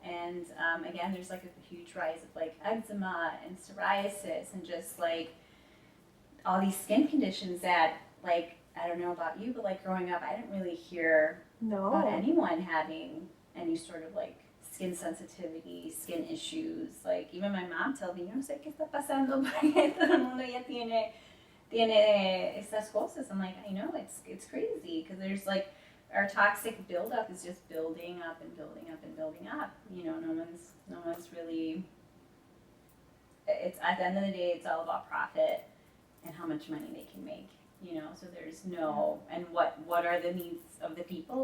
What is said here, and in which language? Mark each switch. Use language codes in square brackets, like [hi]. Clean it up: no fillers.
[en] And again, there's like a huge rise of like eczema and psoriasis and just like all these skin conditions that like I don't know about you, but like growing up, I didn't really hear about anyone having any sort of like skin sensitivity, skin issues. Like even my mom told me, [es] yo no sé qué está pasando porque todo el mundo ya tiene estas cosas. [en] I'm like, I know it's crazy because there's like our toxic buildup is just building up and building up and building up. You know, no one's really. It's at the end of the day, it's all about profit and how much money they can make. You know, so there's no, and what are the needs of the people?